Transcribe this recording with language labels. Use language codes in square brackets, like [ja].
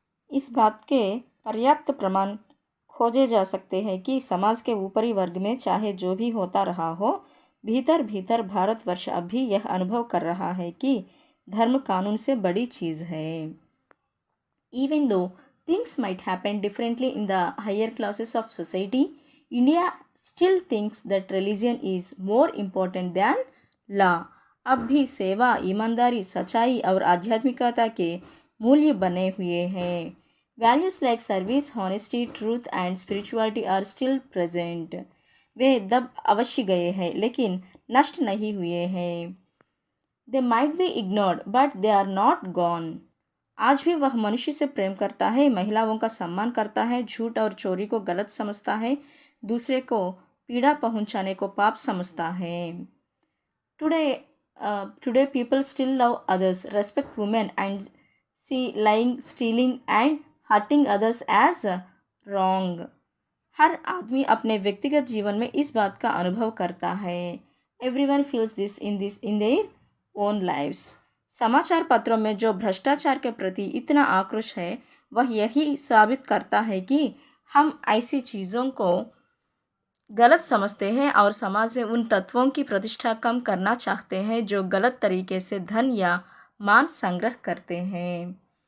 [hi] इस बात के पर्याप्त प्रमाण खोजे जा सकते हैं कि समाज के ऊपरी वर्ग में चाहे जो भी होता रहा हो, भीतर भीतर भारतवर्ष अब भी यह अनुभव कर रहा है कि धर्म कानून से बड़ी चीज़ है. [en] Even though things might happen differently in the higher classes of society, India still thinks that religion is more important than law. [hi] अब भी सेवा, ईमानदारी, सच्चाई और आध्यात्मिकता के मूल्य बने हुए हैं. [en] Values like service, honesty, truth and spirituality are still present. [hi] वे दब अवश्य गए हैं लेकिन नष्ट नहीं हुए हैं. [en] They might be ignored but they are not gone. [hi] आज भी वह मनुष्य से प्रेम करता है, महिलाओं का सम्मान करता है, झूठ और चोरी को गलत समझता है, दूसरे को पीड़ा पहुंचाने को पाप समझता है. [en] Today people still love others, respect women and see lying, stealing and hurting others as wrong. [hi] हर आदमी अपने व्यक्तिगत जीवन में इस बात का अनुभव करता है. [en] Everyone feels this in their own lives. [hi] समाचार पत्रों में जो भ्रष्टाचार के प्रति इतना आक्रोश है वह यही साबित करता है कि हम ऐसी चीज़ों को गलत समझते हैं और समाज में उन तत्वों की प्रतिष्ठा कम करना चाहते हैं जो गलत तरीके से धन या मान संग्रह करते हैं.